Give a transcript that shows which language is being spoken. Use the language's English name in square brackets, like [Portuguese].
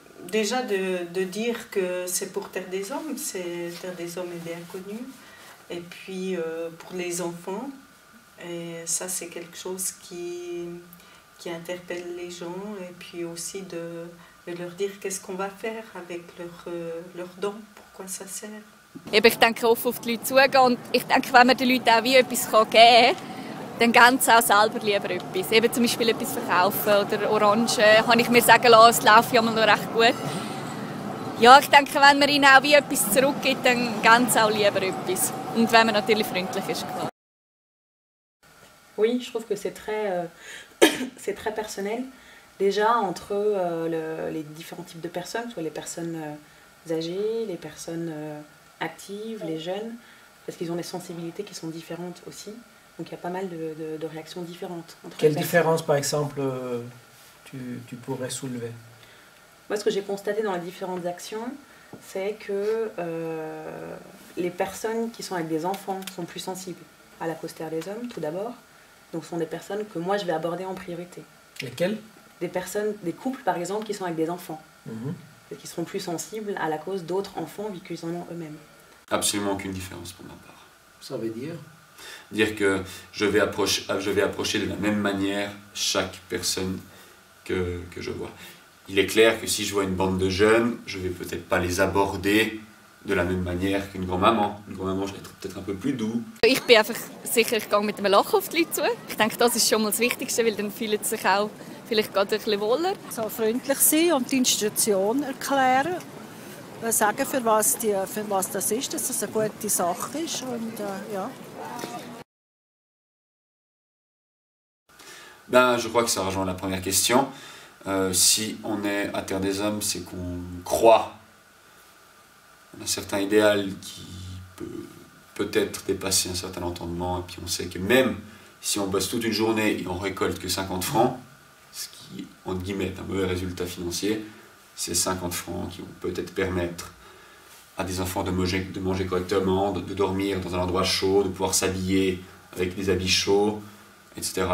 [French] Déjà de dire que c'est pour Terre des Hommes, c'est Terre des Hommes et des Inconnus, et puis pour les enfants, et ça c'est quelque chose qui interpelle les gens, et puis aussi de leur dire qu'est-ce qu'on va faire avec leur don, pourquoi ça sert. [German] Ich denke, offen auf die Leute zugehen und ich denke, wenn man den Leuten auch wie etwas geben kann, dann geben sie auch selber lieber etwas. Eben zum Beispiel etwas verkaufen oder Orangen, habe ich mir sagen lassen, es läuft ja mal noch recht gut. Ja, ich denke, wenn man ihnen auch wie etwas zurückgibt, dann geben sie auch lieber etwas. Und wenn man natürlich freundlich ist, klar. [French] Oui, je trouve que c'est très personnel. Déjà, entre les différents types de personnes, soit les personnes âgées, les personnes actives, les jeunes, parce qu'ils ont des sensibilités qui sont différentes aussi. Donc il y a pas mal de réactions différentes. Quelle différence, par exemple, tu pourrais soulever? Moi, ce que j'ai constaté dans les différentes actions, c'est que les personnes qui sont avec des enfants sont plus sensibles à la cause Terre des Hommes, tout d'abord. Donc ce sont des personnes que moi, je vais aborder en priorité. Lesquelles? Des couples, par exemple, qui sont avec des enfants. Et qui seront plus sensibles à la cause d'autres enfants, vu qu'ils en ont eux-mêmes. Absolument aucune différence pour ma part. Ça veut dire? Dire que je vais approcher de la même manière chaque personne que je vois. Il est clair que si je vois une bande de jeunes, je ne vais peut-être pas les aborder de la même manière qu'une grand-maman. Une grand-maman, je vais être peut-être un peu plus doux. [German] Ich bin einfach sicher, ich gehe mit einem Lachen auf die Leute zu. Ich denke, das ist schon mal das Wichtigste, weil dann fühlen sie sich auch vielleicht gerade ein bisschen wohler. So freundlich sein und die Institution erklären. Sagen, für was das ist, dass das eine gute Sache ist. Und, ja. [French] Ben, je crois que ça rejoint la première question. Si on est à Terre des Hommes, c'est qu'on croit en un certain idéal qui peut peut-être dépasser un certain entendement. Et puis on sait que même si on bosse toute une journée et on récolte que 50 francs, ce qui, entre guillemets, est un mauvais résultat financier, ces 50 francs qui vont peut-être permettre à des enfants de manger correctement, de dormir dans un endroit chaud, de pouvoir s'habiller avec des habits chauds, etc.